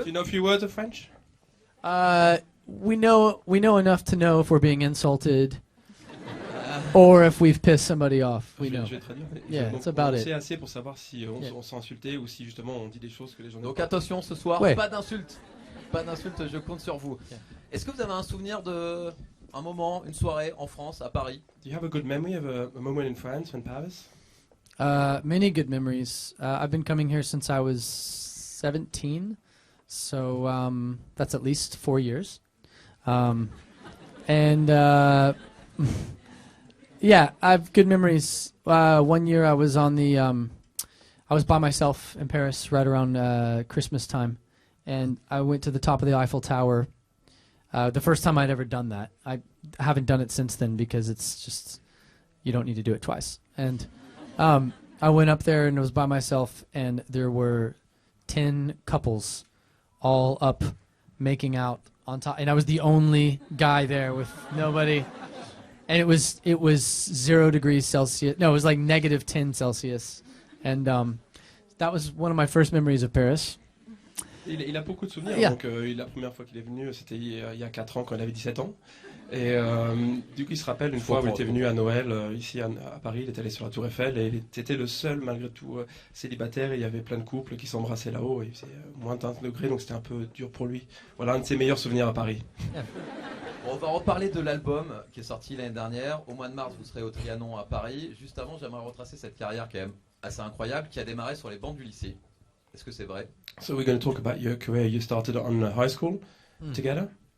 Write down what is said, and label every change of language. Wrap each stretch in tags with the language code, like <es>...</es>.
<en>Do you know a few words of French? We know enough to know if we're being insulted or if we've pissed somebody off. We know.</en> <fr>Je vais traduire.</fr> <en>Yeah,</en> <fr>Donc,</fr> <en>that's about</en> <fr>on</fr> <en>it.</en> <fr>sait assez pour savoir si</fr> <en>Yeah.</en> <fr>on s'est insulté ou si justement on dit des choses que les gens n'aiment Donc pas. attention ce soir, Ouais. pas d'insultes. Pas d'insultes, je compte sur vous.</fr> <en>Yeah.</en> <fr>Est-ce que vous avez un souvenir de un moment, une soirée en France, à Paris?</fr> <en>Do you have a good memory of a moment in France, in Paris? Many good memories. I've been coming here since I was 17, so that's at least 4 years. And yeah, I've good memories. One year I was on the, I was by myself in Paris right around Christmas time, and I went to the top of the Eiffel Tower. The first time I'd ever done that. I haven't done it since then because it's just, you don't need to do it twice. And I went up there and was by myself, and there were 10 couples all up making out on top, and I was the only guy there with nobody. And it was 0 degrees Celsius. No, it was like negative 10 Celsius. And that was one of my first memories of Paris.</en> <fr>Il a beaucoup de souvenirs.</fr> <en>Yeah.</en> <fr>Donc, la première fois qu'il est venu, c'était il y a 4 ans quand il avait 17 ans. Et du coup, il se rappelle une fois où il était venu à Noël, ici à Paris, il était allé sur la Tour Eiffel et il était le seul, malgré tout, célibataire. Et il y avait plein de couples qui s'embrassaient là-haut. Et c'est moins de 20 degrés, donc c'était un peu dur pour lui. Voilà un de ses meilleurs souvenirs à Paris. On va reparler de l'album qui est sorti l'année dernière. Au mois de mars, vous serez au Trianon à Paris. Juste avant, j'aimerais retracer cette carrière quand même assez incroyable qui a démarré sur les bancs du lycée. Est-ce que c'est vrai?</fr> <en>So we're going to talk about your career. You started on high school together?</en>